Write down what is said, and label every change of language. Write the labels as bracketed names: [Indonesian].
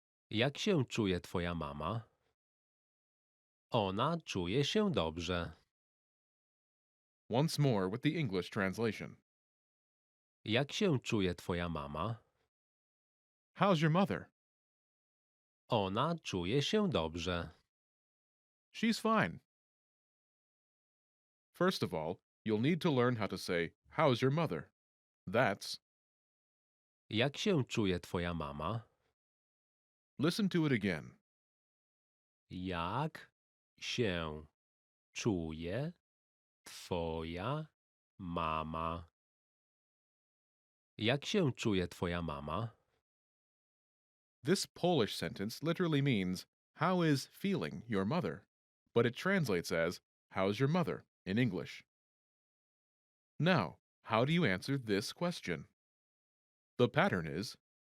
[Polish] Jak się czuje twoja mama? Ona czuje się dobrze. [English] Once more with the English translation. [Polish] Jak się czuje twoja mama? [English] How's your mother? [Polish] Ona czuje się dobrze. [English] She's fine. First of all, you'll need to learn how to say, how's your mother? That's, [Polish] Jak się czuje twoja mama? [English] listen to it again. [Polish] Jak się czuje twoja mama? Jak się czuje twoja mama? [English] This Polish sentence literally means, how is feeling your mother? But it translates as, how's your mother in English. Now, how do you answer this question? The pattern is